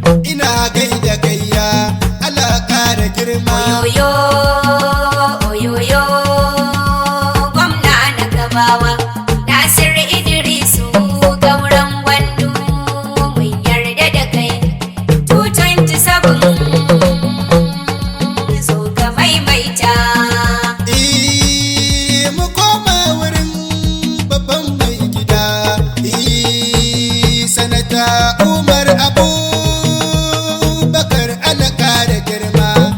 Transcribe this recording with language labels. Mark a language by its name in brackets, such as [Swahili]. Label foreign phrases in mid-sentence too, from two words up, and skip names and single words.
[Hausa] Ina gaida kaiya, Allah ƙara girma. Oyoyo, oyoyo, gwamna na Gabawa, Nasir Idrisu, Gauran Gwandu, mun yarda da kai. Two twenty-seven, Zo ka maimaita. Eh, mu koma wurin babban mai gida. Eh, Sanata Umar Abubakar, Allah kara girma.